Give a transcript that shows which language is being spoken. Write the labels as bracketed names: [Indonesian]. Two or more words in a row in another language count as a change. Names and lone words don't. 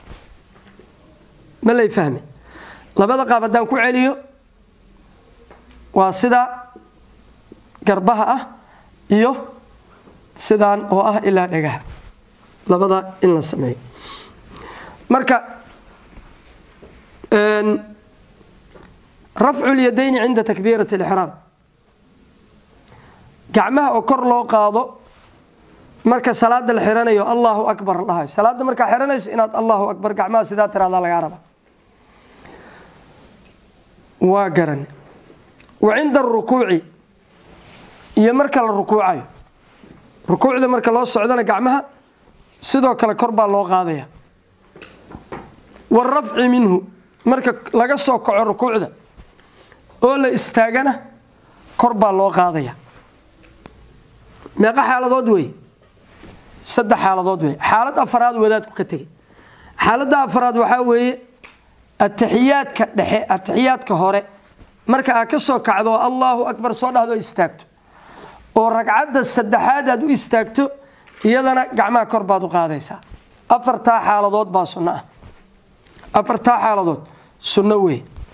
[Somali] ma lay fahmi labada qaab hadaan ku celiyo waa sida garbaha ah iyo sidaan oo ah ilaa dhagaha labada in la sameeyo marka [Arabic] رفع اليدين عند تكبيرة الإحرام [Somali] gacmaha oo kor loo qaado marka salaada la xiranayo [Arabic] الله أكبر [Somali] Allah salaada marka xiranayso inaad [Arabic] الله أكبر [Somali] gacmaha sida tiraada laga raba waa garan [Arabic] وعند الركوع [Somali] iyo marka la rukuucayo rukuucda marka loo socdana gacmaha sidoo kale kor baa loo qaadaya [Arabic] والرفع منه [Somali] marka laga soo kaco rukuucda oo la istaagana kor baa loo qaadaya meeqa xaaladood way saddex xaaladood way xaalad afraad wadaadku ka tagay xaaladda afraad waxa weeye at-tahiyaadka dhexe at-tahiyaadka hore marka aad ka soo kacdo [Arabic] الله أكبر [Somali] soo dhahdo istaagto oo ragcadda saddexaad aad u istaagto iyadana gacmaha kor baad u qaadaysaa afarta xaaladood baa sunna ah afarta xaaladood sunna way